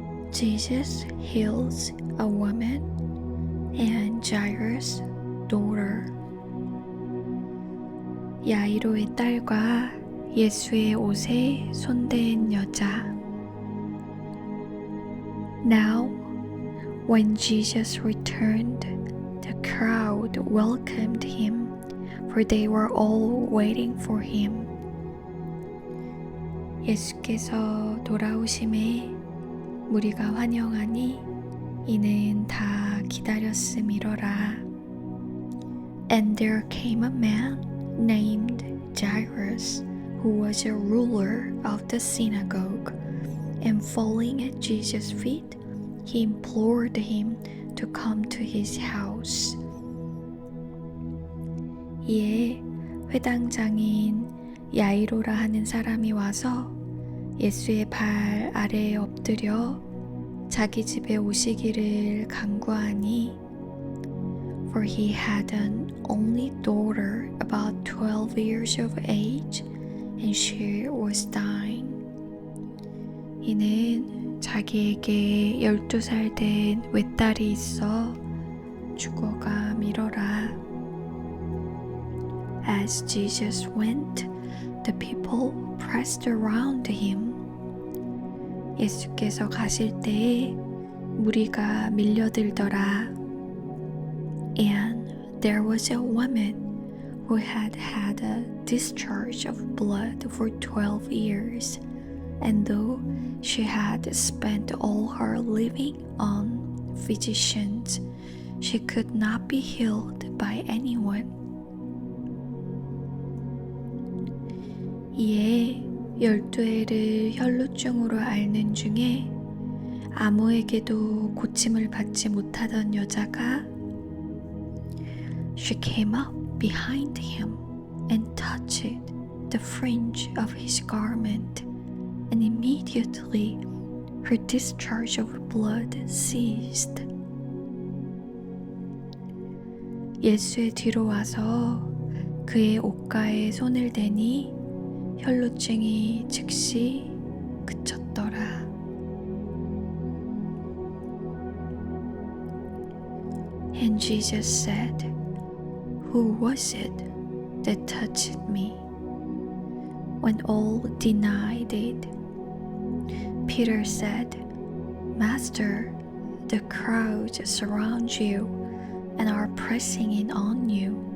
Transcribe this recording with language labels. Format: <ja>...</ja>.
<en>Jesus heals a woman and Jairus' daughter.</en> <ko>야이로의 딸과 예수의 옷에 손댄 여자.</ko> <en>Now, when Jesus returned, the crowd welcomed him, for they were all waiting for him.</en> <ko>예수께서 돌아오심에 무리가 환영하니 이는 다 기다렸음이로라.</ko> <en>And there came a man named Jairus, who was a ruler of the synagogue, and falling at Jesus' feet, he implored him to come to his house.</en> <ko>이에 회당장인 야이로라 하는 사람이 와서 예수의 발 아래에 엎드려 자기 집에 오시기를 간구하니</ko> <en>For he had an only daughter about 12 years of age and she was dying.</en> <ko>이는 자기에게 12살 된 외딸이 있어 죽어가 미뤄라.</ko> <en>As Jesus went, the people pressed around him.</en> <ko>예수께서 가실 때에 무리가 밀려들더라.</ko> <en>And there was a woman who had had a discharge of blood for 12 years, and though she had spent all her living on physicians, she could not be healed by anyone.</en> <ko>이에 12해를 혈루증으로 앓는 중에 아무에게도 고침을 받지 못하던 여자가</ko> <en>She came up behind him and touched the fringe of his garment, and immediately her discharge of blood ceased.</en> <ko>예수의 뒤로 와서 그의 옷가에 손을 대니 혈루증이 즉시 그쳤더라.</ko> <en>And Jesus said, Who was it that touched me? When all denied it, Peter said, Master, the crowds surround you and are pressing in on you.</en>